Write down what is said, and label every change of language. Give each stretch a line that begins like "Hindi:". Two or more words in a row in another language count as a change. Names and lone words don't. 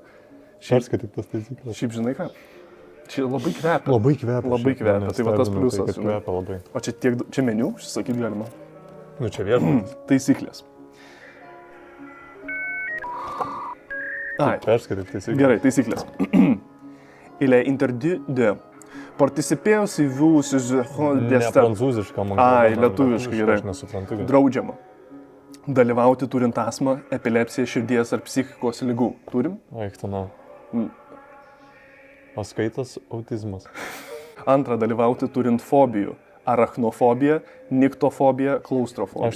Lithuanian: Perskaityk tas taisyklės. Šiaip žinai ką? Čia labai kvepia. Labai kvepia. Labai kvepia, tai va tas pliusas. Tai kvepia labai. O čia meniu, užsisakyti galima. Nu čia viešbutis. Taisyklės. Perskaityk taisyklės. Gerai, taisyklės.
French: Il est interdit de participer si vous
Lithuanian: Ne prancūziška, man Ai, lietuviškai gerai. Aš nesuprantu. Draudžiama. Dalyvauti turint astmą, epilepsiją, širdies ar psichikos ligų. Turim? Aiktana. Paskaitas autizmas. Antra, dalyvauti turint fobijų. Arachnofobija, niktofobiją, klaustrofobiją.